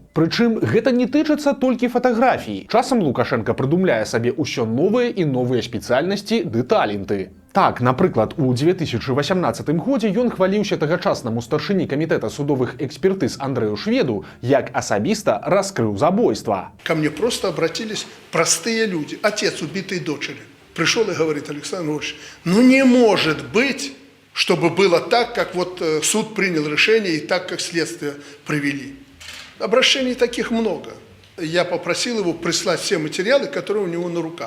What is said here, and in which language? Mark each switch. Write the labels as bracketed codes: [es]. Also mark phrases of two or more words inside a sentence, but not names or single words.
[be] Прычым, гэта не тычыцца толькі фатаграфій. Часам Лукашенко прыдумляе сабе ўсё новыя і новыя спецыяльнасці ды таленты. Так, напрыклад, у 2018 годзе ён хваліўся тагачаснаму старшыні камітэта судовых экспертыз Андрэю Шведу, як асабіста раскрыў забойства. [ru] Ко мне просто обратились простые люди. Отец убитой дочери. Пришел и говорит: Александр Ильич, ну не может быть, чтобы было так, как вот суд принял решение и так, как следствие провели. Обращений таких много. Я попросил его прислать все материалы, которые у него на руках.